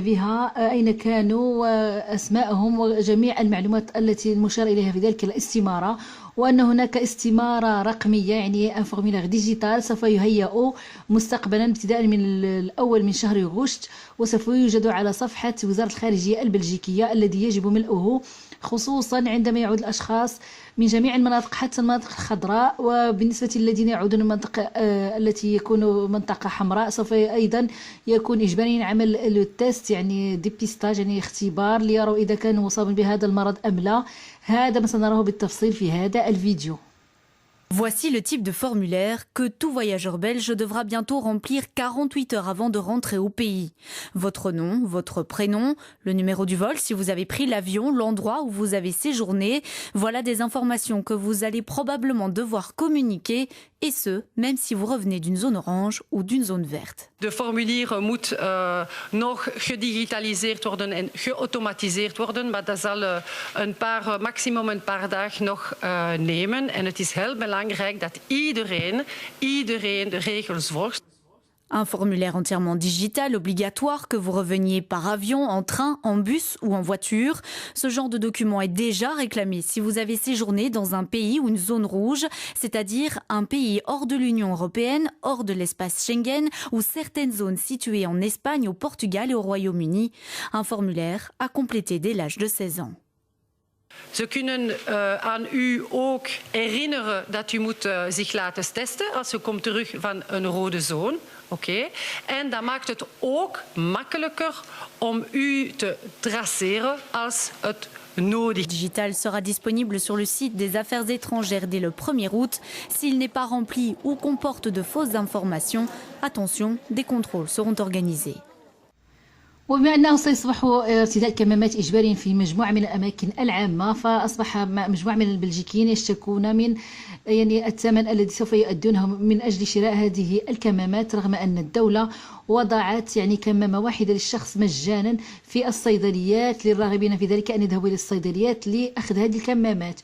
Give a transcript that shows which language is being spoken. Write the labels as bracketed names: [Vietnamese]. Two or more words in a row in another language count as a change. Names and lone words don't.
[Arabic] بها أين كانوا وأسماءهم وجميع المعلومات التي المشار إليها في ذلك الاستمارة، وأن هناك استمارة رقمية يعني [French] un formulaire digital [Arabic] سوف يهيأ مستقبلا ابتداء من الأول من شهر أغسطس، وسوف يوجد على صفحة وزارة الخارجية البلجيكية الذي يجب ملئه خصوصا عندما يعود الأشخاص من جميع المناطق حتى المناطق الخضراء. وبالنسبة للذين يعودون من المنطقة التي يكون منطقة حمراء سوف أيضا يكون إجباري عمل التست يعني ديبيستاج يعني اختبار ليروا إذا كانوا مصابين بهذا المرض أم لا. هذا ما سنراه بالتفصيل في هذا الفيديو. [French] Voici le type de formulaire que tout voyageur belge devra bientôt remplir 48 heures avant de rentrer au pays. Votre nom, votre prénom, le numéro du vol si vous avez pris l'avion, l'endroit où vous avez séjourné. Voilà des informations que vous allez probablement devoir communiquer, et ce, même si vous revenez d'une zone orange ou d'une zone verte. [Dutch] De formulier moet nog gedigitaliseerd worden en geautomatiseerd worden, maar dat zal maximum een paar dagen nog nemen. En het is heel belangrijk dat iedereen de regels volgt. [French] Un formulaire entièrement digital, obligatoire, que vous reveniez par avion, en train, en bus ou en voiture. Ce genre de document est déjà réclamé si vous avez séjourné dans un pays ou une zone rouge, c'est-à-dire un pays hors de l'Union européenne, hors de l'espace Schengen ou certaines zones situées en Espagne, au Portugal et au Royaume-Uni. Un formulaire à compléter dès l'âge de 16 ans. [Dutch] Ze kunnen aan u ook herinneren dat u moet zich laten testen als u komt terug van een rode zone. Okay. En dat maakt het ook makkelijker om u te traceren als het nodig is. [French] Digital sera disponible sur le site des Affaires étrangères dès le 1er août. S'il n'est pas rempli ou comporte de fausses informations, attention, des contrôles seront organisés. [Arabic] وبما أنه سيصبح ارتداء كمامات إجباري في مجموعة من الأماكن العامة، فأصبح مجموعة من البلجيكيين يشتكون من الثمن الذي سوف يؤدونه من أجل شراء هذه الكمامات، رغم أن الدولة وضعت كمامة واحدة للشخص مجانا في الصيدليات للراغبين في ذلك أن يذهبوا إلى الصيدليات لأخذ هذه الكمامات.